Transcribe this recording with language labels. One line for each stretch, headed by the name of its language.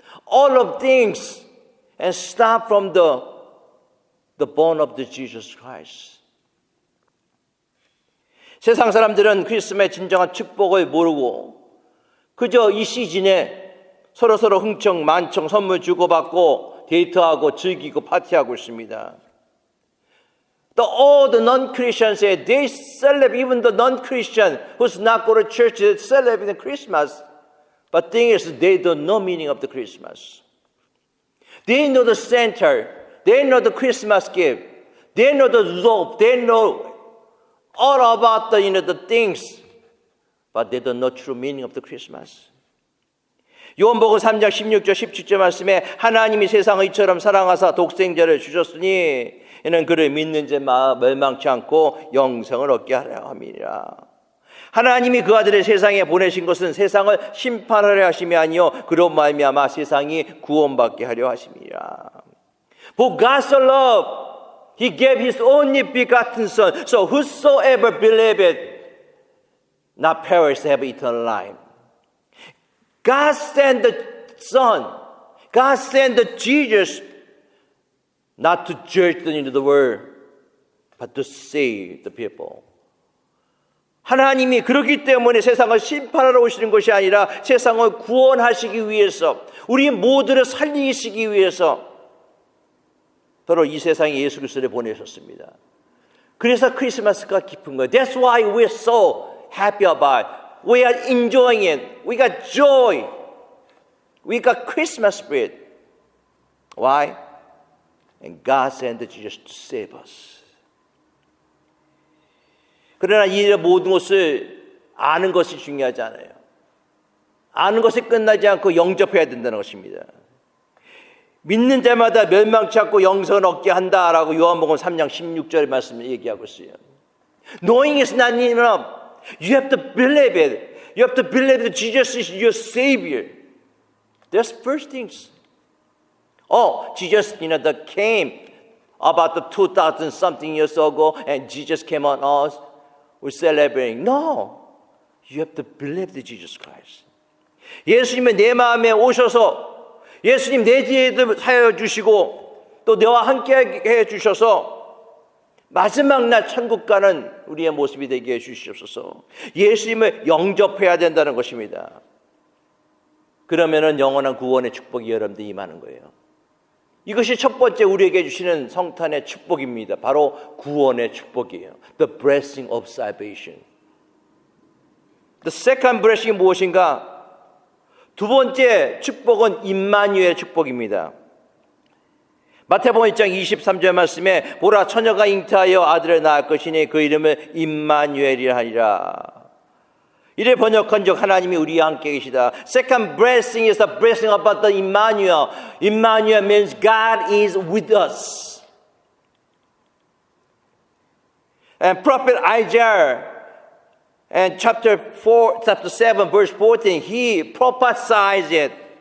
English: All of things and start from the born of the Jesus Christ.
Korean: 세상 사람들은 크리스마스의 진정한 축복을 모르고 그저 이 시즌에 서로 흥청 만청 선물 주고받고 데이트하고 즐기고 파티하고 있습니다.
English: All the non-Christians say they celebrate, even the non-Christian who's not go to church, they celebrate Christmas. But the thing is, they don't know meaning of the Christmas. They know the center. They know the Christmas gift. They know the love. They know all about the things. But they don't know true meaning of the Christmas.
Korean: 요한복음 3장 16절 17절 말씀에 하나님이 세상을 이처럼 사랑하사 독생자를 주셨으니 이는 그를 믿는 자 멸망치 않고 영생을 얻게 하려 함이라. 하나님이 그 아들을 세상에 보내신 것은 세상을 심판하려 하심이 아니요 그로 말미암아 세상이 구원받게 하려 하심이라.
English: For God so loved, He gave His only begotten Son, so whosoever believeth not perish have eternal life. God sent the Son, God sent the Jesus Not to judge them into the world, but to save the people.
Korean: 하나님이 그렇기 때문에 세상을 심판하러 오시는 것이 아니라 세상을 구원하시기 위해서, 우리 모두를 살리시기 위해서 바로 이 세상에 예수 그리스도를 보내셨습니다. 그래서 크리스마스가 깊은 거예요.
English: That's why we're so happy about it. We are enjoying it. We got joy. We got Christmas spirit. Why? And God sent Jesus to save us.
Korean: 그러나 이 모든 것을 아는 것이 중요하지 않아요. 아는 것이 끝나지 않고 영접해야 된다는 것입니다. 믿는 자마다 멸망치 않고 영생을 얻게 한다라고 요한복음 3장 16절의 말씀을 얘기하고 있어요.
English: Knowing is not enough. You have to believe it. You have to believe that Jesus is your Savior. That's first things. Oh, Jesus, that came about the 2,000 something years ago, and Jesus came on us. We're celebrating. No, you have to believe that Jesus Christ.
Korean: 예수님은 내 마음에 오셔서 예수님 내 뒤에도 하여 주시고 또 너와 함께 해 주셔서 마지막 날 천국 가는 우리의 모습이 되게 해 주시옵소서. 예수님을 영접해야 된다는 것입니다. 그러면은 영원한 구원의 축복이 여러분들 임하는 거예요. 이것이 첫 번째 우리에게 주시는 성탄의 축복입니다. 바로 구원의 축복이에요.
English: The blessing of salvation. The second blessing
Korean: 이 무엇인가? 두 번째 축복은 임마누엘 축복입니다. 마태복음 1장 23절 말씀에 보라 처녀가 잉태하여 아들을 낳을 것이니 그 이름을 임마누엘이라 하리라. 이를 번역한 적 하나님이 우리와 함께 계시다.
English: Second blessing is the blessing about the Emmanuel. Emmanuel means God is with us. And prophet Isaiah and chapter 7 verse 14 he prophesied it.